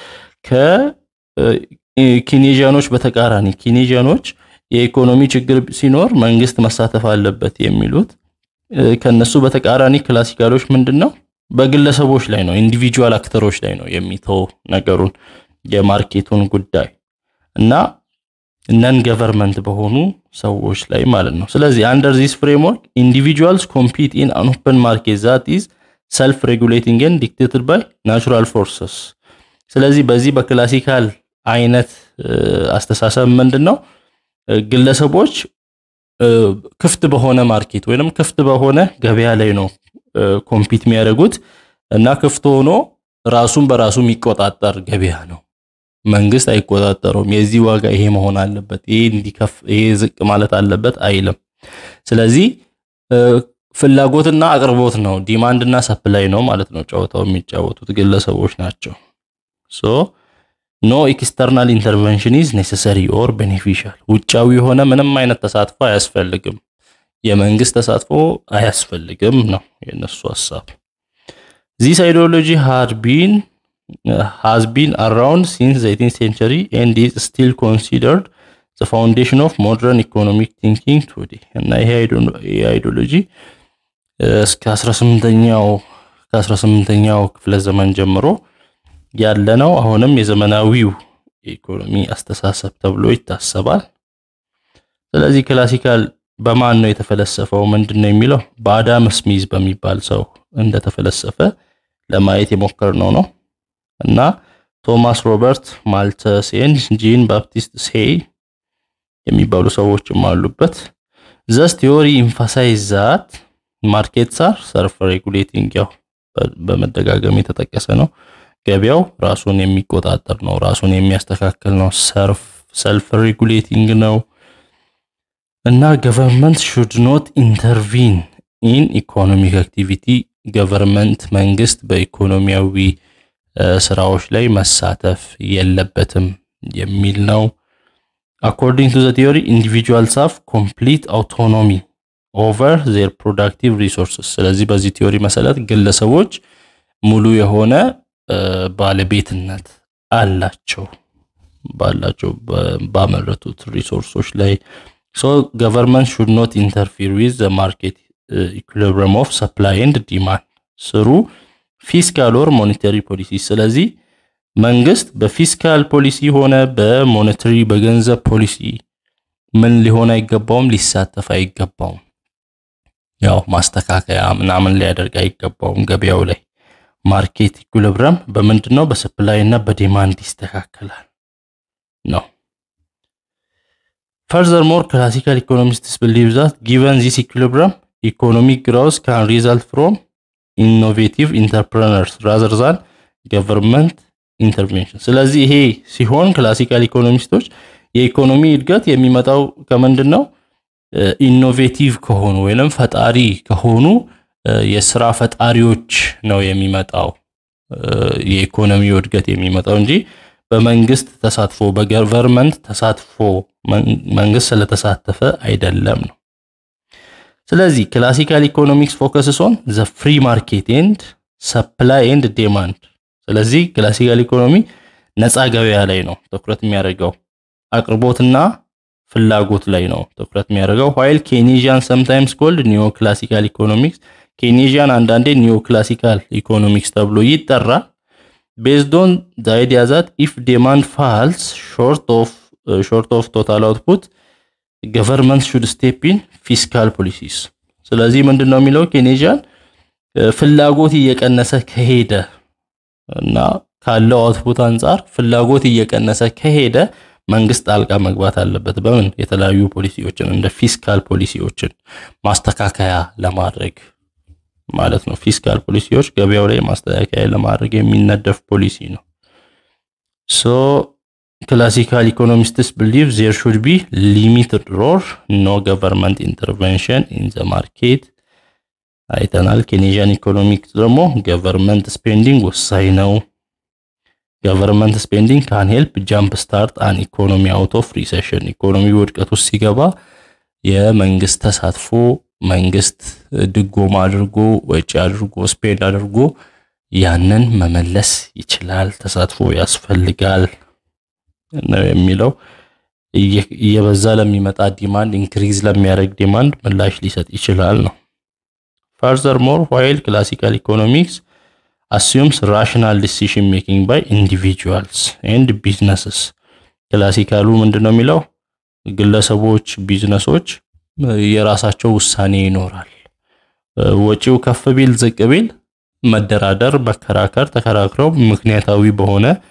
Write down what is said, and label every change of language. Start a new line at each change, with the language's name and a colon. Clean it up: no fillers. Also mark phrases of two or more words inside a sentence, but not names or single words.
Amharic: ከኬኒያኖች በተቃራኒ ኬኒያኖች የኢኮኖሚ ችግር ሲኖር መንግስት መሳተፍ አለበት የሚሉት ከነሱ በተቃራኒ ክላሲካሎች ምንድነው በግለሰቦች ላይ ነው
English: individual actors
Amharic: ላይ ነው የሚተው ነገሩን የማርኬቱን ጉዳይ እና
English: non government
Amharic: በሆኑ ሰዎች ላይ ማለት ነው ስለዚህ
English: under this framework individuals compete in an open market that is self regulating and dictated by natural forces
Amharic: ስለዚህ በዚህ በክላሲካል አይነት አስተሳሰብ ምንድነው ግለሰቦች ክፍት በሆነ ማርኬት ወይንም ክፍት በሆነ ገበያ ላይ ነው ኮምፒት የሚያደርጉት እና ክፍት ሆኖ ራሱን በራሱ የሚቆጣጠር ገበያ ነው መንግስት አይቆጣጠረውም የዚህ ዋጋ ይሄ መሆን አለበት ይሄ እንዲከፍ ይሄ ዝቅ ማለት አለበት አይልም ስለዚህ ፍላጎትና አቅርቦት ነው ዲማንድ እና ሰፕላይ ነው ማለት ነው ጫወታው የሚጫወቱት ግለሰቦች ናቸው
English: so no external intervention is necessary or beneficial
Amharic: ውጫዊ ሆነ ምንም አይነት ተሳትፎ አያስፈልግም የመንግስት ተሳትፎ አያስፈልግም ነው የነሱ ሐሳብ
English: this ideology has been around since the 18th century and is still considered the foundation of modern economic thinking today
Amharic: እና ይሄ አይዲዮሎጂ እስከ 18ኛው ክፍለ ዘመን ጀምሮ ያለ ነው አሁንም የዘመናዊው ኢኮኖሚ አስተሳሰብ ተብሎ ይታሰባል ስለዚህ ክላሲካል በማን ነው የተፈለሰፈው ምንድነው የሚለው በአዳም ስሚዝ በሚባል ሰው እንደተፈለሰፈ ለማየት የሞከርነው ነው እና ቶማስ ሮበርት ማልተስ ኤንድ ጂን ባፕቲስት ሴይ የሚባሉ ሰዎችም አሉበት
English: this theory emphasizes that markets are
Amharic: self-regulating ያው በመደጋገም የተጠቀሰ ነው ገበያው ራሱን የሚቆጣጠር ነው ራሱን የሚያስተካክል ነው self-regulating ነው እና
English: government should not intervene in economic activity government
Amharic: መንግስት በኢኮኖሚያዊ ስራዎች ላይ መሳተፍ የለበትም የሚል ነው
English: according to the theory individuals have complete autonomy over their productive resources
Amharic: ስለዚህ በዚህ ቲዮሪ መሰረት ግለሰቦች ሙሉ የሆነ ባለቤትነት አላቸው ባመረቱት ሪሶርሶች ላይ
English: so government should not interfere with the market equilibrium of supply and demand through fiscal or monetary policy
Amharic: ስለዚህ መንግስት በፊስካል ፖሊሲ ሆነ በሞኔታሪ በገንዘብ ፖሊሲ ምን ሊሆን አይገባውም ሊሳተፍ አይገባውም ያው ማስተካከያ ምናምን ሊያደርግ አይገባውም ገበያው ላይ
English: market equilibrium
Amharic: በመንድነው በሰፕላይ እና በዲማንድ ይስተካከላል ነው
English: furthermore classical economists believe that given this equilibrium economic growth can result from innovative entrepreneurs rather than government intervention
Amharic: ስለዚህ ይሄ ሲሆን ክላሲካል ኢኮኖሚስቶች የኢኮኖሚ እድገት የሚመጣው ከመንድነው ኢኖቬቲቭ ከሆኑ ወይንም ፈጣሪ ከሆኑ የሥራ ፈጣሪዎች ነው የሚመጣው የኢኮኖሚ እድገት የሚመጣው እንጂ በመንግስት ተሳትፎ በገቨርንመንት ተሳትፎ መንግስት ስለተሳተፈ አይደለም ነው ስለዚህ
English: classical economics focuses on the free market and supply and demand
Amharic: ስለዚህ ክላሲካል ኢኮኖሚ ነፃ ገበያ ላይ ነው ትኩረት የሚያደርገው አቅርቦትና ፍላጎት ላይ ነው ትኩረት የሚያደርገው
English: while Keynesian sometimes called neoclassical economics Keynesian
Amharic: አንዳንዴ neoclassical economics ተብሎ ይጠራል based on the idea that if demand falls short of
English: total output government should step in fiscal policies
Amharic: ስለዚህ ምንድነው የሚለው Keynesian ፍላጎት እየቀነሰ ከሄደ እና ካለው አውትፑት አንፃር ፍላጎት እየቀነሰ ከሄደ መንግስት ጣልቃ መግባት አለበት በምን የተለያዩ ፖሊሲዎችን እንደ ፊስካል ፖሊሲዎችን ማስተካከያ ለማድረግ ማለት ነው ፊስካል ፖሊሲዎች ገበያው ላይ ማስተካከያ ለማድረግ የሚነደፍ ፖሊሲ ነው
English: so classical economists believe there should be limited or no government intervention in the market
Amharic: አይተናል Keynesian economics ደግሞ
English: government spending
Amharic: ወሳኝ ነው
English: government spending can help jump start an economy out of recession
Amharic: economy ወድቀት ውስጥ ሲገባ የመንግስት ተሳትፎ መንግስት ድጎማ አድርጎ ወጪ አድርጎ ስፔንድ አድርጎ ያንን መመለስ ይችላል ተሳትፎ ያስፈልጋል ነው የሚለው እየበዛ ለሚመጣ ዲማንድ ኢንክሪዝ ለሚያደርግ ዲማንድ ምላሽ ሊሰጥ ይችላል ነው
English: furthermore while classical economics assumes rational decision making by individuals and businesses
Amharic: ክላሲካሉ ምንድነው የሚለው ግለሰቦች ቢዝነሶች የራሳቸው ውሳኔ ይኖራል ወጪው ከፍ ቢል ዝቅ ቢል መደራደር በከራከር ተከራክረው ምክንያታዊ በሆነ